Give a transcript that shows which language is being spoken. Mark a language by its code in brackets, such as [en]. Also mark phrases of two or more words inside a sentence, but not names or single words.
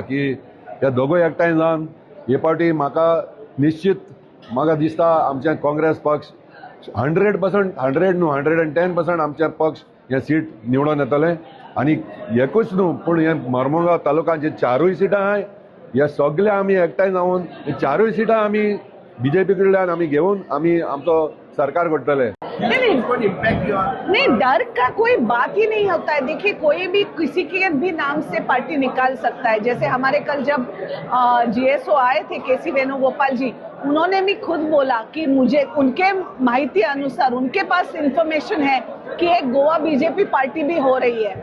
[kok] की हे दोगोय एकठांय जावन हे पावटी म्हाका निश्चित म्हाका दिसता आमचे काँग्रेस पक्ष 100% 100 न्हू 110% आमचे पक्ष हे सीट निवडून येतले आनी एकूच न्हू पूण हे मर्मुगांव तालुक्याचे 4 सिटां आहाय हे सगळे आमी एकठांय जावन 4 सिटां आमी बीजेपी कडल्यान आमी घेवन आमी आमचो सरकार करतले. [hi] नहीं डर का कोई बात ही नहीं होता है. देखिए कोई भी किसी के भी नाम से पार्टी निकाल सकता है. जैसे हमारे कल जब जीएसओ आए थे केसी वेणुगोपाल जी उन्होंने भी खुद बोला कि मुझे उनके माहिती अनुसार उनके पास इंफॉर्मेशन है कि एक गोवा बीजेपी पार्टी भी हो रही है.